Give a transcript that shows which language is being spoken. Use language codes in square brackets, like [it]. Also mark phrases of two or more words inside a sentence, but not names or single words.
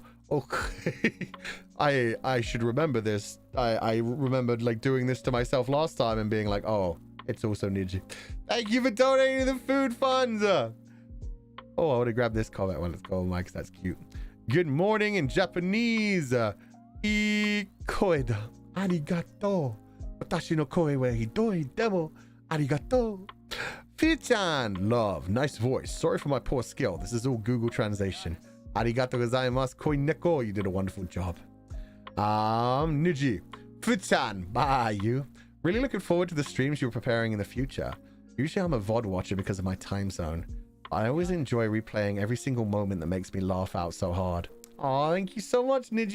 [en] Okay. I should remember this. I remembered like doing this to myself last time and being like, oh, it's also Niji. Thank you for donating the food funds. Oh, I want to grab this comment. Well, let's go, Mike, because that's cute. Good morning in Japanese. Ikoeda. [ja] ありがとう。私の声はひどいでも. Arigato. Fichan. [en] Love. Nice voice. Sorry for my poor skill. This is all Google translation. [ja] ありがとうございます. 恋猫. [en] You did a wonderful job. Niji. Fichan. Bye, you. Really looking forward to the streams you're preparing in the future. Usually I'm a VOD watcher because of my time zone. I always enjoy replaying every single moment that makes me laugh out so hard. Oh, thank you so much, Niji.